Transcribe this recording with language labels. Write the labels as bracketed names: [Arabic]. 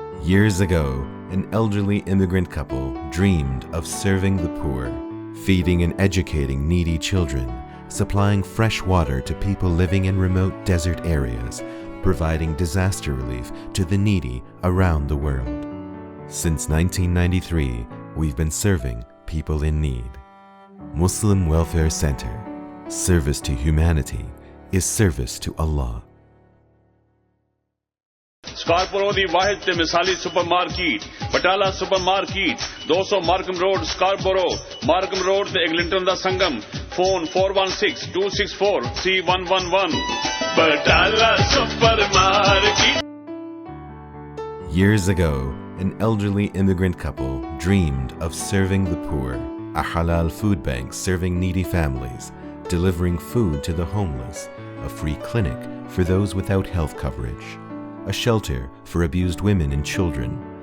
[English] Years ago, an elderly immigrant couple dreamed of serving the poor, feeding and educating needy children, supplying fresh water to people living in remote desert areas, providing disaster relief to the needy around the world. Since 1993, we've been serving people in need. Muslim Welfare Center. Service to humanity is service to Allah. [Punjabi] سکارپورو دی واحد تے مثالی super market بٹالہ super market 200 Markham road سکارپورو Markham road تے ایگلنٹن دا سنگم phone 4162643111 بٹالہ super market. [English] Years ago, an elderly immigrant couple dreamed of serving the poor, a halal food bank serving needy families, delivering food to the homeless, a free clinic for those without health coverage, a shelter for abused women and children.